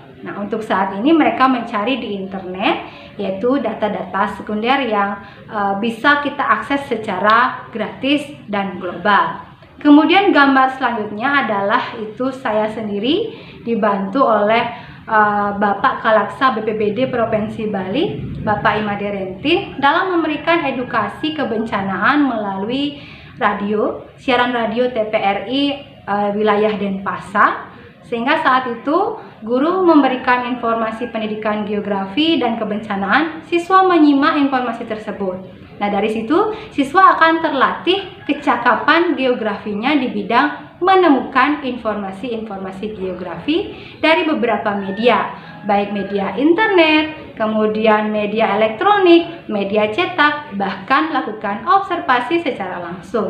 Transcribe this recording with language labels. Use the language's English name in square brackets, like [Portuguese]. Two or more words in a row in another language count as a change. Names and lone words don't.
[Indonesian] Nah, untuk saat ini mereka mencari di internet yaitu data-data sekunder yang bisa kita akses secara gratis dan global. Kemudian gambar selanjutnya adalah itu saya sendiri dibantu oleh Bapak Kalaksa BPBD Provinsi Bali, Bapak Imade Rentin, dalam memberikan edukasi kebencanaan melalui radio, siaran radio TPRI wilayah Denpasar. Sehingga saat itu guru memberikan informasi pendidikan geografi dan kebencanaan, siswa menyimak informasi tersebut. Nah, dari situ siswa akan terlatih kecakapan geografinya di bidang menemukan informasi-informasi geografi dari beberapa media, baik media internet, kemudian media elektronik, media cetak, bahkan lakukan observasi secara langsung.